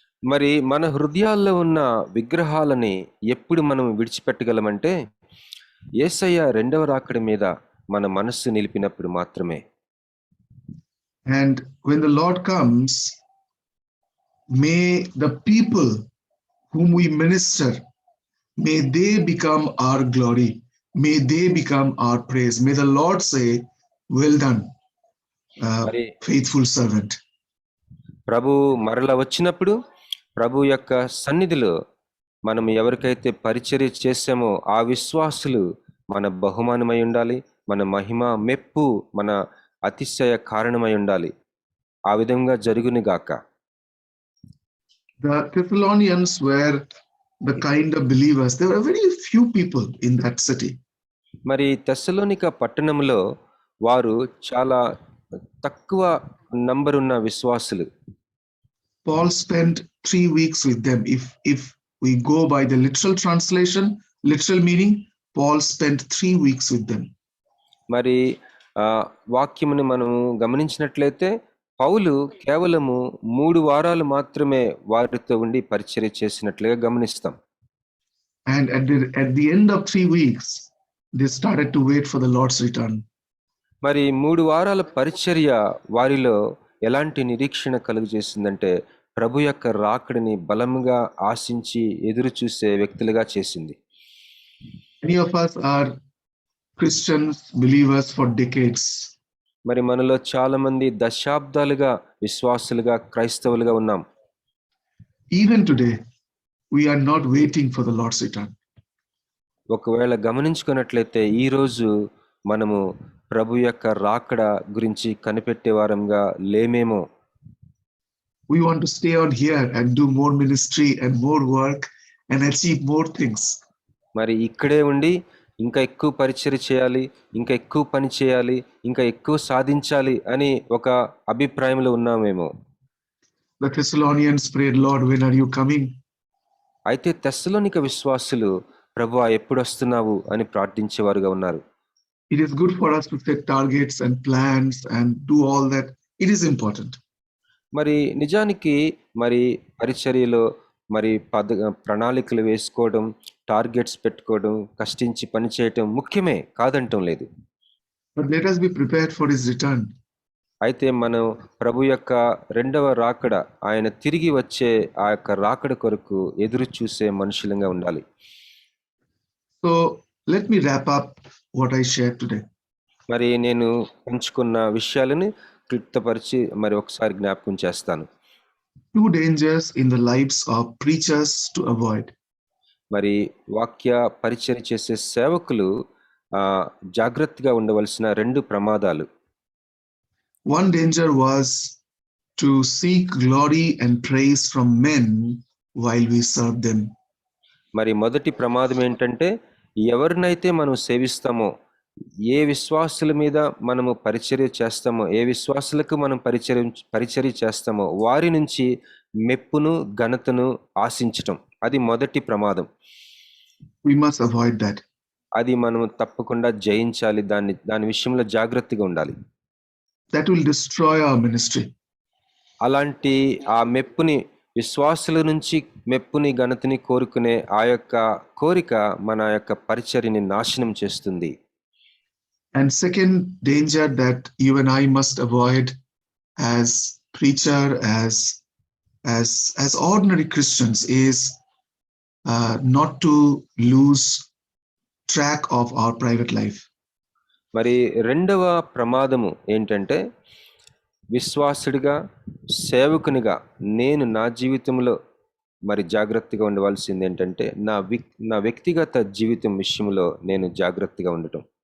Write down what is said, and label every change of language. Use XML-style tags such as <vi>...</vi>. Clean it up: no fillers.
<te>మరి మన హృదయాల్లో ఉన్న విగ్రహాలని ఎప్పుడు మనం విడిచిపెట్టగలమంటే, యేసయ్య రెండవ రాకడ మీద మన మనస్సు నిలిపినప్పుడు మాత్రమే.</te> <en>And when the Lord comes, may the people whom we minister, may they become our glory. May they become our praise. May the Lord say, well done, faithful servant.</en> <te>ప్రభు మరల వచ్చినప్పుడు ప్రభు యొక్క సన్నిధిలో మనం ఎవరికైతే పరిచర్య చేసామో ఆ విశ్వాసులు మన బహుమానమై ఉండాలి, మన మహిమ మెప్పు మన అతిశయ కారణమై ఉండాలి. ఆ విధంగా జరుగునుగాక.</te> <en>The Thessalonians were the kind of believers. There were very few people in that city.</en> <te>మరి తెస్సలోనిక పట్టణంలో వారు చాలా తక్కువ నంబర్ ఉన్న విశ్వాసులు.</te> <en>Paul spent 3 weeks with them. If we go by the literal translation, literal meaning, Paul spent 3 weeks with them.</en> <te>మరి వాక్యముని మనము గమనించినట్లయితే పౌలు కేవలము 3 వారాలు మాత్రమే వారితో ఉండి పరిచర్య చేసినట్లుగా గమనిస్తాం.</te> <en>And at the end of 3 weeks, they started to wait for the Lord's return.</en> <te>మరి 3 వారాల పరిచర్య వారిలో ఎలాంటి నిరీక్షణ కలుగజేసిందంటే, ప్రభు యొక్క రాకడిని బలముగా ఆశించి ఎదురు చూసే వ్యక్తులుగా చేసింది.</te> <en>Many of us are Christians, believers for decades.</en> <te>మరి మనలో చాలా మంది దశాబ్దాలుగా విశ్వాసులుగా క్రైస్తవులుగా ఉన్నాం.</te> <en>Even today, we are not waiting for the Lord's return.</en> <te>ఒకవేళ గమనించుకున్నట్లయితే ఈ రోజు మనము ప్రభు యొక్క రాకడ గురించి కనిపెట్టే వారంగా లేమేమో.</te> <en>We want to stay on here and do more ministry and more work and achieve more things.</en> <te>మరి ఇక్కడే ఉండి ఇంకా ఎక్కువ పరిచర్య చేయాలి, ఇంకా ఎక్కువ పని చేయాలి, ఇంకా ఎక్కువ సాధించాలి అని ఒక అభిప్రాయంలో ఉన్నామేమో.</te> <en>The Thessalonians prayed, Lord, when are you coming?</en> <te>అయితే తెస్సలోనిక విశ్వాసులు, ప్రభువా ఎప్పుడు వస్తున్నావు అని ప్రార్థించేవారుగా ఉన్నారు.</te> <en>It is good for us to set targets and plans and do all that. It is important.</en> <te>మరి నిజానికి మరి పరిచర్యలో మరి ప్రణాళికలు వేసుకోవడం, టార్గెట్స్ పెట్టుకోవడం, కష్టించి పని చేయటం ముఖ్యమే, కాదంటం లేదు.</te> <en>But let us be prepared for his return.</en> <te>అయితే మనం ప్రభు యొక్క రెండవ రాకడ, ఆయన తిరిగి వచ్చే ఆ యొక్క రాకడ కొరకు ఎదురు చూసే మనుషులంగా ఉండాలి.</te> <en>So let me wrap up what I shared today.</en> <te>మరి నేను పంచుకున్న విషయాలను క్లుప్తపరిచి మరి ఒకసారి జ్ఞాపకం చేస్తాను.</te> <en>2 dangers in the lives of preachers to avoid.</en> <te>మరి వాక్య పరిచర్య చేసే సేవకులు జాగ్రత్తగా ఉండవలసిన 2 ప్రమాదాలు.</te> <en>One danger was to seek glory and praise from men while we serve them.</en> <te>మరి మొదటి ప్రమాదం ఏంటంటే, ఎవరినైతే మనం సేవిస్తామో, ఏ విశ్వాసుల మీద మనము పరిచర్య చేస్తామో, ఏ విశ్వాసులకు మనం పరిచర్య చేస్తామో వారి నుంచి మెప్పును ఘనతను ఆశించటం, అది మొదటి ప్రమాదం.</te> <en>We must avoid that.</en> <te>అది మనం తప్పకుండా జయించాలి. దాని విషయంలో జాగ్రత్తగా ఉండాలి.</te> <en>That will destroy our ministry.</en> <te>అలాంటి ఆ మెప్పుని, విశ్వాసుల నుంచి మెప్పుని ఘనతని కోరుకునే ఆ యొక్క కోరిక మన యొక్క పరిచర్యని నాశనం చేస్తుంది.</te> <en>And second danger that you and I must avoid as preacher, as ordinary Christians is not to lose track of our private life.</en> <te>మరి రెండవ ప్రమాదము ఏంటంటే, విశ్వాసుడిగా, సేవకునిగా నేను నా జీవితంలో మరి జాగ్రత్తగా ఉండవలసింది ఏంటంటే, నా వ్యక్తిగత జీవితం విషయంలో నేను జాగ్రత్తగా ఉండటం.</te>